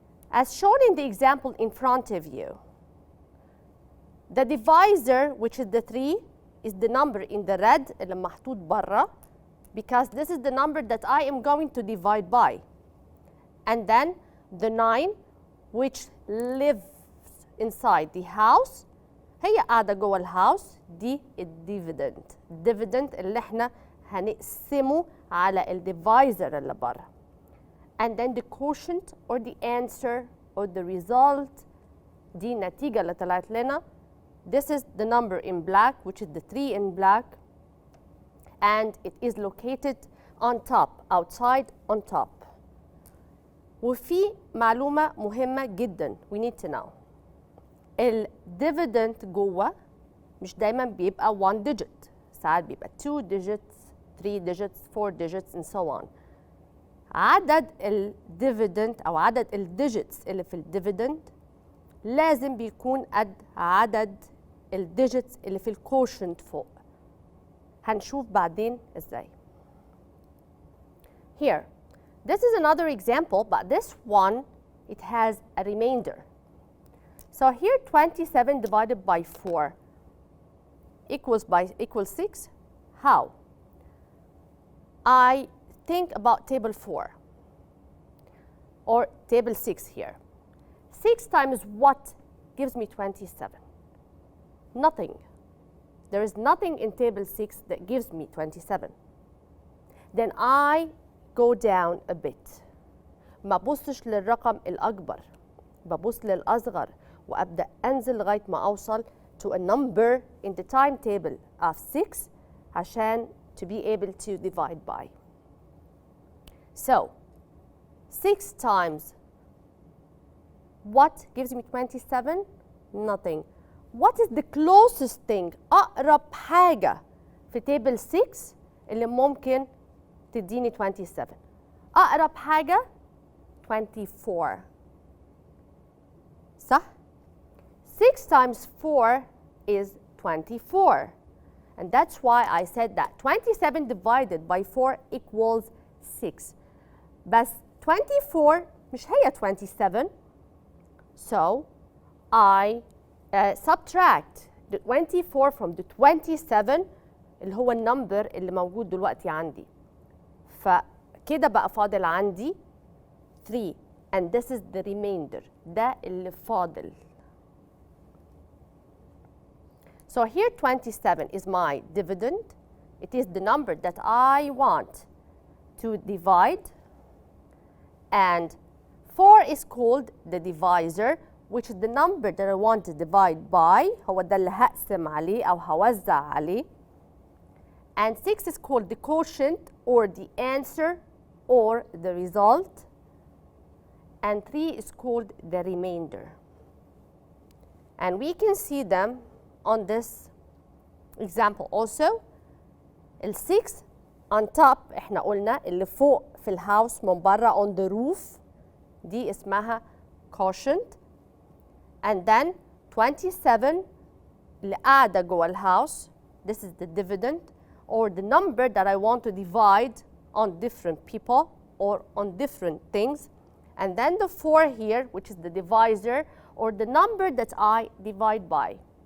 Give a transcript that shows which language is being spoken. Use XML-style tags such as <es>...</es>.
<en>As shown in the example in front of you, the divisor, which is the 3, is the number in the red</en> <ar>اللي محطوط برا,</ar> <en>because this is the number that I am going to divide by. And then the 9, which lives inside the house,</en> <ar>هي قاعدة جوه الهاوس, دي الديفيدند. الديفيدند اللي احنا هنقسمه على الديفايزر اللي برا.</ar> <en>And then the quotient or the answer or the result,</en> <ar>دي النتيجة اللي طلعت لنا.</ar> <en>This is the number in black, which is the 3 in black, and it is located on top, outside on top.</en> <ar>وفي معلومة مهمة جدا</ar> <en>we need to know.</en> <ar>الديفيدند جوه مش دايما بيبقى 1 digit. ساعات بيبقى</ar> <en>2 digits, 3 digits, 4 digits and so on.</en> <ar>عدد الديفيدند أو عدد الديجيتس اللي في الديفيدند لازم بيكون قد عدد الديجيتس اللي في الكوشنت فوق. هنشوف بعدين ازاي.</ar> <en>Here, this is another example, but this one, it has a remainder. So here 27 divided by 4 equals 6. How? I think about table 4 or table 6 here. 6 times what gives me 27? Nothing. There is nothing in table 6 that gives me 27. Then I go down a bit.</en> <ar>ما ببصش للرقم الأكبر. ببص للأصغر وأبدأ أنزل لغاية ما أوصل</ar> <en>to a number in the timetable of 6 عشان to be able to divide by. So, 6 times what gives me 27? Nothing. What is the closest thing?</en> <ar>أقرب حاجة في table 6 اللي ممكن تديني 27. أقرب حاجة</ar> <en>24 صح؟ 6 times 4 is 24. And that's why I said that 27 divided by 4 equals 6.</en> <ar>بس 24 مش هي 27.</ar> <en>So I subtract the 24 from the 27</en> <ar>اللي هو النمبر اللي موجود دلوقتي عندي. فكده بقى فاضل عندي 3</ar> <en>and this is the remainder.</en> <ar>ده اللي فاضل.</ar> <en>So here 27 is my dividend. It is the number that I want to divide. And 4 is called the divisor, which is the number that I want to divide by.</en> <ar>هو ده اللي هقسم عليه أو هوزع عليه.</ar> <en>And 6 is called the quotient or the answer or the result. And 3 is called the remainder. And we can see them on this example also.</en> <ar>ال 6</ar> <en>on top</en> <ar>احنا قلنا اللي فوق في الهاوس من بره</ar> <en>on the roof</en> <ar>دي اسمها quotient.</ar> <en>And then 27</en> <ar>اللي قاعدة جوه الهاوس,</ar> <en>this is the dividend or the number that I want to divide on different people or on different things. And then the 4 here, which is the divisor or the number that I divide by.</en>